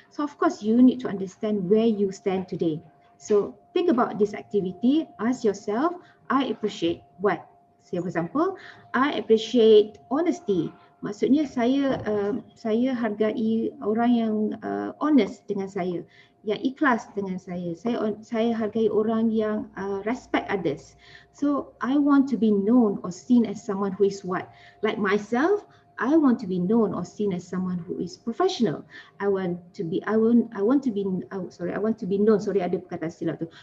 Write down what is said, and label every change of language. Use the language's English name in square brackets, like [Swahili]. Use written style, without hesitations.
[English] So of course, you need to understand where you stand today. So think about this activity. Ask yourself, I appreciate what? Say for example, I appreciate honesty. [Malay] Maksudnya saya hargai orang yang honest dengan saya, yang ikhlas dengan saya. Saya hargai orang yang [English] respect others. So I want to be known or seen as someone who is what? Like myself, I want to be known or seen as someone who is professional. I want to be known. Sorry, [Malay] ada perkataan silap tu.